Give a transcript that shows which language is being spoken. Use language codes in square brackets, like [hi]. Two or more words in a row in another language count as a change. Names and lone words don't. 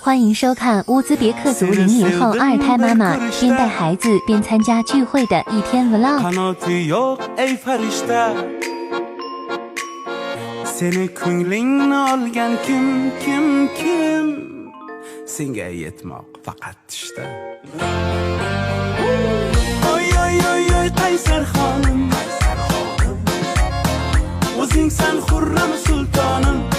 [zh] 欢迎收看乌兹别克族00后二胎妈妈边带孩子边参加聚会的一天 vlog。 [uz] Seni ko'nglingni olgan kim senga yetmoq faqat tushda. Oy oy oy oy qaysar xonim, o'zing san xurram sultonim.